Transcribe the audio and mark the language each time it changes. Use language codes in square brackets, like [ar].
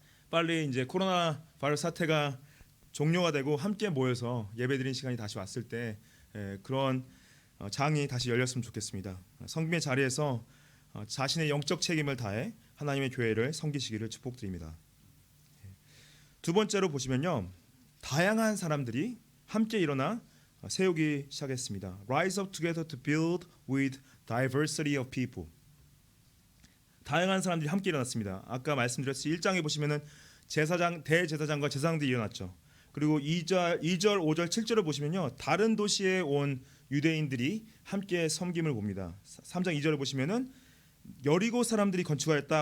[ko] 빨리 이제 코로나 바이러스 사태가 종료가 되고 함께 모여서 예배드리는 시간이 다시 왔을 때 그런 장이 다시 열렸으면 좋겠습니다. 섬김의 자리에서 자신의 영적 책임을 다해 하나님의 교회를 섬기시기를 축복드립니다. 두 번째로 보시면요, 다양한 사람들이 함께 일어나 세우기 시작했습니다. [en] Rise up together to build with diversity of people. [ko] 다양한 사람들이 함께 일어났습니다. 아까 말씀드렸듯이 1장에 보시면은 대제사장과 제사장들이 일어났죠. 그리고 2절, 5절, 7절을 보시면요, 다른 도시에 온 유대인들이 함께 섬김을 봅니다. 3장 2절을 보시면은 여리고 사람들이 건축하였다.